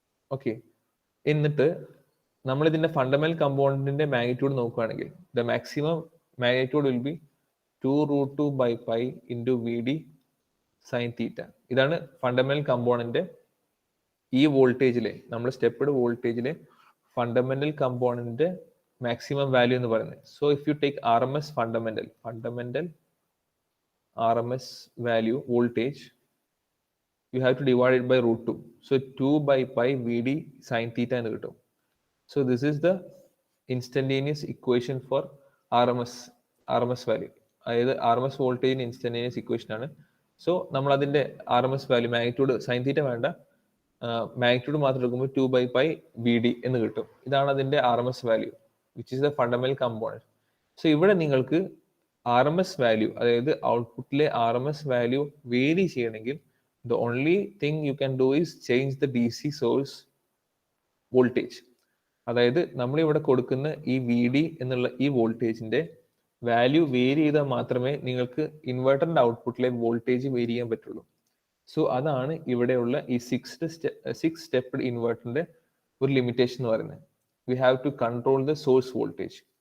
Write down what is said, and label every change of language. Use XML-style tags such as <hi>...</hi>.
<ml>Okay, എന്നിട്ട് നമ്മൾ ഇതിന്റെ ഫണ്ടമെന്റൽ കമ്പോണന്റിന്റെ മാഗ്നിറ്റ്യൂഡ് നോക്കുകയാണെങ്കിൽ</ml> <en>The maximum magnitude will be 2√2/π into VD sin theta.</en> <ml>ഇതാണ് ഫണ്ടമെന്റൽ കമ്പോണന്റ്. ഈ വോൾട്ടേജിലെ നമ്മൾ സ്റ്റെപ്ഡ് വോൾട്ടേജിലെ ഫണ്ടമെന്റൽ കമ്പോണന്റ് മാക്സിമം വാല്യൂ എന്ന് പറയുന്നത്.</ml> <en>So if you take RMS fundamental RMS value voltage, you have to divide it by √2. So 2/π VD sin theta</en> <ml>എന്ന് കിട്ടും.</ml> <en>So this is the instantaneous equation for RMS value.</en> <ml>അതായത് RMS വോൾട്ടേജിന് instantaneous equation ആണ്. So നമ്മൾ അതിന്റെ RMS value magnitude sine theta വേണ്ട, magnitude മാത്രം എടുക്കുമ്പോൾ 2/π VD എന്ന് കിട്ടും. ഇതാണ് അതിന്റെ RMS value,</ml> <en>Which is the fundamental component.</en> <ml>So ഇവിടെ നിങ്ങൾക്ക് RMS വാല്യൂ, അതായത് ഔട്ട്പുട്ടിലെ RMS വാല്യൂ വേരി ചെയ്യണമെങ്കിൽ</ml> <en>the only thing you can do is change the DC source voltage.</en> <ml>അതായത് നമ്മൾ ഇവിടെ കൊടുക്കുന്ന ഈ VD എന്നുള്ള ഈ വോൾട്ടേജിന്റെ വാല്യൂ വേരി ചെയ്താൽ മാത്രമേ നിങ്ങൾക്ക് ഇൻവെർട്ടറിന്റെ ഔട്ട്പുട്ടിലെ വോൾട്ടേജ് വേരി ചെയ്യാൻ പറ്റുള്ളൂ. സോ അതാണ് ഇവിടെയുള്ള ഈ 6 സ്റ്റെപ്ഡ് ഇൻവെർട്ടറിന്റെ ഒരു ലിമിറ്റേഷൻ എന്ന് പറയുന്നത്.</ml> <en>We have to control the source voltage.</en>